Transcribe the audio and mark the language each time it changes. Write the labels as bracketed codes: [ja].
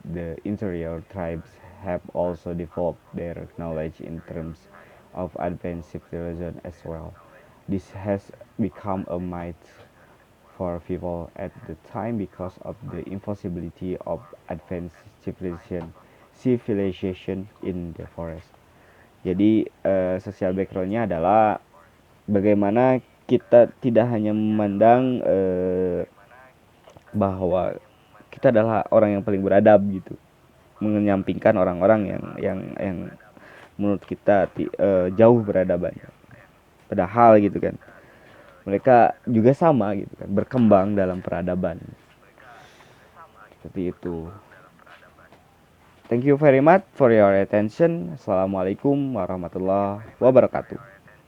[en] The interior tribes have also developed their knowledge in terms of advanced civilization as well. This has become a myth for people at the time because of the impossibility of advanced civilization in the forest. [id] Jadi social backgroundnya adalah bagaimana kita tidak hanya memandang bahwa kita adalah orang yang paling beradab gitu, menyampingkan orang-orang yang menurut kita jauh beradabannya, padahal gitu kan mereka juga sama gitu kan, berkembang dalam peradaban seperti itu. [en] Thank you very much for your attention. [ar] Assalamualaikum warahmatullahi wabarakatuh.